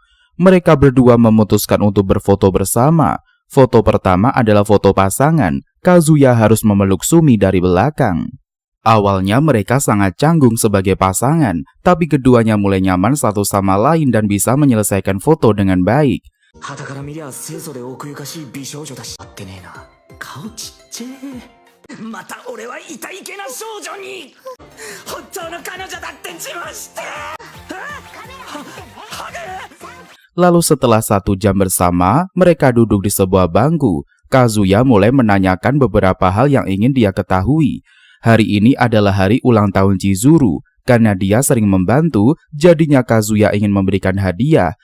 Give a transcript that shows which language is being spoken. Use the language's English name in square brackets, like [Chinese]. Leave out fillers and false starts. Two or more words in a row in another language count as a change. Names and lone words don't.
[Indonesian] Mereka berdua memutuskan untuk berfoto bersama. Foto pertama adalah foto pasangan. Kazuya harus memeluk Sumi dari belakang. Awalnya mereka sangat canggung sebagai pasangan, tapi keduanya mulai nyaman satu sama lain dan bisa menyelesaikan foto dengan baik. [Japanese] 肌から見りゃ清楚で奥ゆかしい美少女だし合ってねえな顔ちっちゃえまた俺はイタイケな少女に本当の彼女だって自慢してハゲ [Indonesian] Lalu setelah 1 jam bersama, mereka duduk di sebuah bangku. Kazuya mulai menanyakan beberapa hal yang ingin dia ketahui. Hari ini adalah hari ulang tahun Chizuru. Karena dia sering membantu, jadinya Kazuya ingin memberikan hadiah.